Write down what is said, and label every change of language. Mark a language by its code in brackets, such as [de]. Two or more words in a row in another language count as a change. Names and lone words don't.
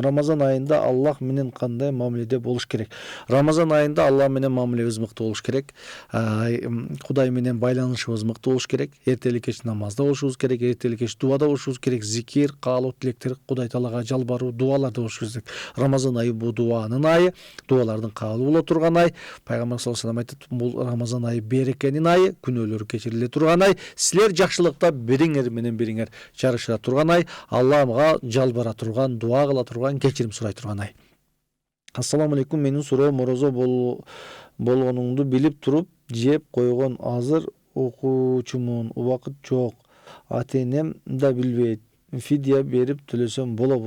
[ky] Рамазан айында Аллах менен кандай мамиледе болуш керек? Рамазан айында Аллах менен мамилебиз мыкты болуш керек. Кудай менен байланышыбыз мыкты болуш керек. Эртелик кеч намазда болушубуз керек, эртелик кеч дуада болушубуз керек. Зикир, каалоо, тилектер Кудай Таалага жалбаруу, дуаларда болушубуз керек. Рамазан айы бул дуанын айы, дуалардын кабыл боло турган ай. Пайгамбар [ar] صلى الله عليه وسلم [ky] айтат: "Бул Рамазан айы берекенин айы, күнөөлөр кечириле турган ай. Силер жакшылыкта бириңер менен бириңер жарышыра турган ай, Аллага жалбара турган, дуа кыла турган, кечирим сурай турган ай." [ar] السلام عليكم, [ky] менин суроом орозо болгонуңду билип туруп жеп койгон азыр окуучумун, убакыт жок, ата-энем да билбейт, фидия берип төлөсөм болобу?